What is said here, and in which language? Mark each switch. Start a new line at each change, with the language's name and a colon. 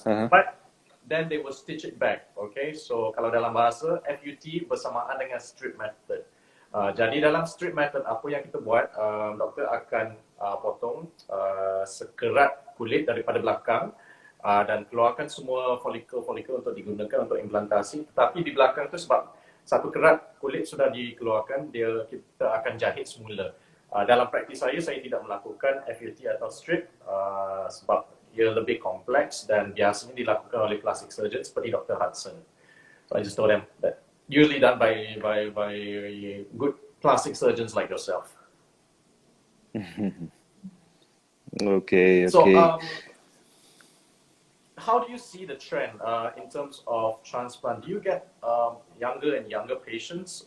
English: But then they will stitch it back.
Malay: Okay, so kalau dalam bahasa FUT bersamaan dengan strip method. Jadi dalam strip method apa yang kita buat, doktor akan potong sekerat kulit daripada belakang dan keluarkan semua folikel-folikel untuk digunakan untuk implantasi. Tetapi di belakang itu sebab satu kerat kulit sudah dikeluarkan, kita akan jahit semula. Dalam praktis saya tidak melakukan FUT atau strip sebab ia lebih kompleks dan biasanya dilakukan oleh plastic surgeon seperti Dr. Hudson.
English: So I just told them that usually done by good plastic surgeons like yourself. Okay. So how do you see the trend in terms of transplant? Do you get younger and younger patients?